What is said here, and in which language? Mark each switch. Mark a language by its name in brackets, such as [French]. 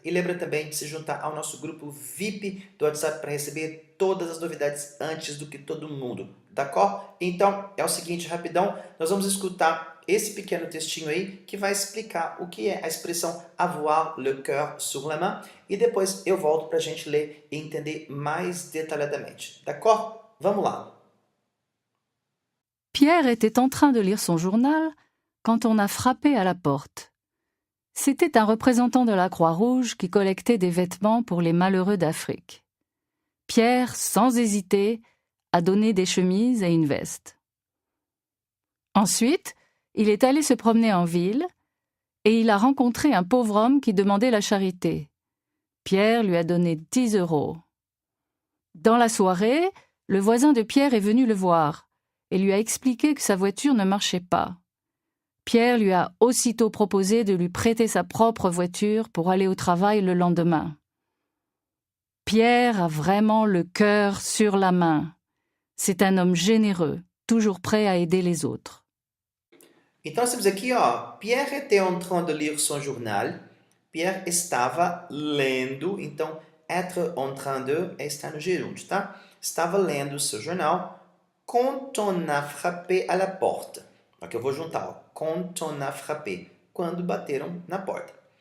[Portuguese] E lembra também de se juntar ao nosso grupo VIP do WhatsApp para receber todas as novidades antes do que todo mundo. [French] D'accord? [Portuguese] Então, é o seguinte, rapidão, nós vamos escutar esse pequeno textinho aí que vai explicar o que é a expressão [French] avoir le cœur sur la main [Portuguese] e depois eu volto para a gente ler e entender mais detalhadamente. [French] D'accord? [Portuguese] Vamos lá. [French] Pierre était en train de lire son journal quand on a frappé à la porte. C'était un représentant de la Croix-Rouge qui collectait des vêtements pour les malheureux d'Afrique. Pierre, sans hésiter, a donné des chemises et une veste. Ensuite, il est allé se promener en ville et il a rencontré un pauvre homme qui demandait la charité. Pierre lui a donné 10 €. Dans la soirée, le voisin de Pierre est venu le voir et lui a expliqué que sa voiture ne marchait pas. Pierre lui a aussitôt proposé de lui prêter sa propre voiture pour aller au travail le lendemain. Pierre a vraiment le cœur sur la main. C'est un homme généreux, toujours prêt à aider les autres. [Portuguese] Então, nós temos aqui, ó, [French] Pierre était en train de lire son journal. [Portuguese] Pierre estava lendo, então, [French] être en train de [Portuguese] é estar no gerúndio, tá? Estava lendo seu jornal [French] quand on a frappé à la porte. [Portuguese] Aqui eu vou juntar, ó, [French] quand on a frappé, [Portuguese] quando bateram na porta.